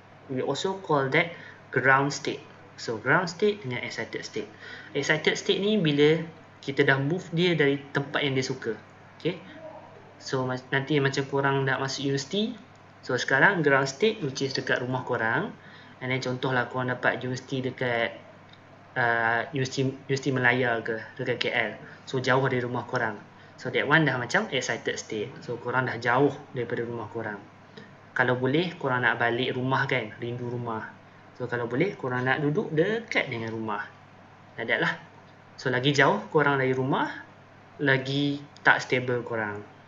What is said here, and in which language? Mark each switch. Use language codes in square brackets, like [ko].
[en] We also call that ground state. [ms] So ground state dengan excited state. Excited state ni bila kita dah move dia dari tempat yang dia suka. Okay. So nanti macam korang nak masuk universiti. So sekarang ground state [en] which is [ms] dekat rumah korang. And then contohlah korang dapat universiti dekat Universiti Melaya ke, dekat KL. So jauh dari rumah korang. [en] So that one [ms] dah macam [en] excited state. [ms] So korang dah jauh daripada rumah korang. Kalau boleh korang nak balik rumah kan, rindu rumah. So kalau boleh korang nak duduk dekat dengan rumah. [en] Like that lah. [ms] So lagi jauh korang dari rumah, lagi tak stable korang.